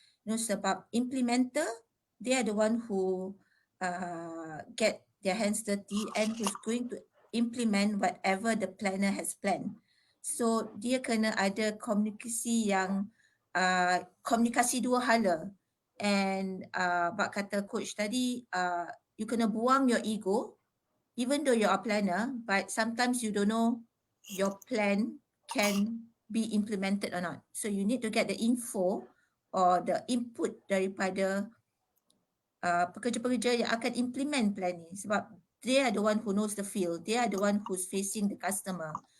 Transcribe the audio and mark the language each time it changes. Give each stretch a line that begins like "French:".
English: Sebab implementer, they are the one who get their hands dirty and who's going to implement whatever the planner has planned.
Malay: So dia kena ada komunikasi yang komunikasi dua hala.
English: And
Malay: bak kata coach tadi,
English: you
Malay: kena buang
English: your ego, even though you're a planner, but sometimes you don't know your plan can be implemented or not. So you need to get the info or the input
Malay: daripada pekerja-pekerja yang akan implement plan ni,
English: sebab they are the one who knows the field, they are the one who's facing the customer.